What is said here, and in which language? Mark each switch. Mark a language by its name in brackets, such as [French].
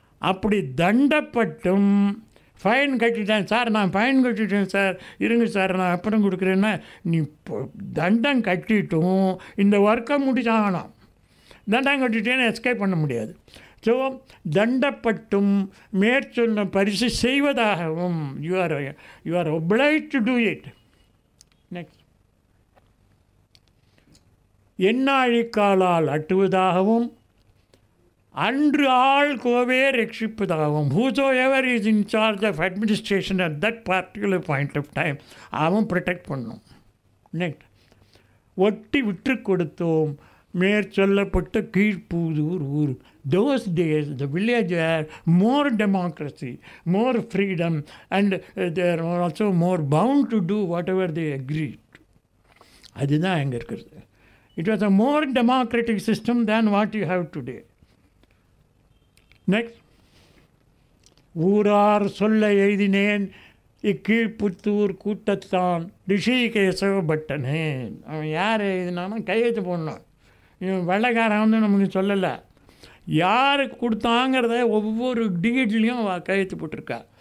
[Tamil] அப்படி தண்டப்பட்டும், ஃபைன் கட்டிட்டேன் சார், நான் ஃபைன் கட்டிட்டேன் சார், இருங்க சார் நான் அப்புறம் கொடுக்குறேன்னா, நீ தண்டம் கட்டிட்டும் இந்த ஒர்க்கை முடிச்சாகணும். தண்டம் கட்டிட்டேன்னு எஸ்கேப் பண்ண முடியாது. ஸோ தண்டப்பட்டும் மேற்சொன்ன பரிசு செய்வதாகவும். [English] You are obliged to do it. [Tamil] Next, எண்ணாழிக்காலால் அட்டுவதாகவும் அன்று ஆள் கோவே ரட்சிப்பதாகவும். [English] whosoever is in charge of administration at that particular point of time, [Tamil] அவன் ப்ரொடெக்ட் பண்ணும். நெக்ஸ்ட், ஒட்டி விட்டு கொடுத்தோம் மேற்சொல்லப்பட்ட கீழ்ப்பூதூர் ஊர். [English] those days the village had more democracy, more freedom, and they are also more bound to do whatever they agreed. [Tamil] அதுதான் அங்கே இருக்கிறது. [English] It was a more democratic system than what you have today. [Tamil] Next, ஊரார் சொல்ல எழுதினேன் இக்கீழ்ப்புத்தூர் கூட்டத்தான் ரிஷிகேசவ பட்டனே. அவன் யார் எழுதினாலும் கையெழுத்து போடணும். இவன் வெள்ளைக்காரன் வந்து நமக்கு சொல்லலை. யாருக்கு கொடுத்தாங்கிறத ஒவ்வொரு டீட்லேயும் கையெழுத்து போட்டிருக்கா.